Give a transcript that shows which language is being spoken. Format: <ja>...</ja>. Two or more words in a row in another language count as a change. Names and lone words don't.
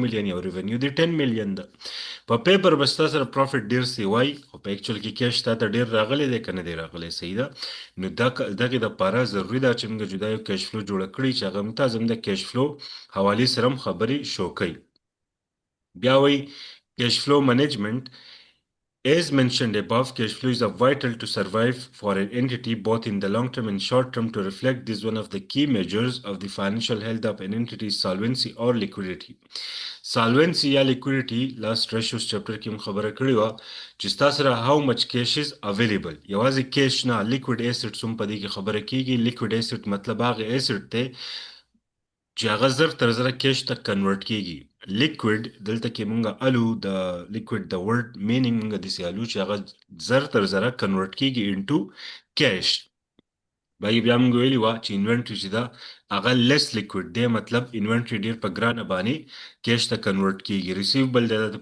<ps>میلیون او ریونیو دی 10 میلیون ده په پیپر به ستا سره پروفیټ ډیر سی وای خو په اکچوال کې کیش تا ته ډیر راغلی دی که نه دی راغلی صحیح ده نو دغې دپاره ضروري ده چې موږ جدا یو</ps> <en>cash flow</en> <ps>جوړه کړي چې هغه موږ ته زموږ د</ps> <en>cash flow</en> <ps>حوالې سره هم خبرې شو کوي بیا وایي</ps> <en>cash flow management As mentioned above, cash flow is vital to survive for an entity both in the long term and short term. To reflect this, one of the key measures of the financial health of an entity is solvency or liquidity.</en> <ps>Solvency یا</ps> <en>liquidity last ratios chapter</en> <ps>کې هم خبره کړې وه چې ستا سره</ps> <en>how much cash is available</en> <ps>یوازې cash نه</ps> <en>liquid assets</en> <ps>هم په دې کې خبره کېږي</ps> <en>liquid asset</en> <ps>مطلب هغه asset دی چې هغه زر تر زره کیش ته کنورټ کیږي لیکوډ دلته کې مونږه الو د لیکوډ د</ps> <en>word meaning</en> <ps>مونږه داسې الو چې هغه زر تر زره کنورټ کیږي</ps> <en>into cash</en> <ps>باقي بیا مونږ ویلي وه چې انوینټري چې ده هغه</ps> <en>less liquid</en> <ps>دی مطلب انوینټري ډیر په ګرانه باندې کیش ته کنورټ کیږي ریسیوبل دی د</ps>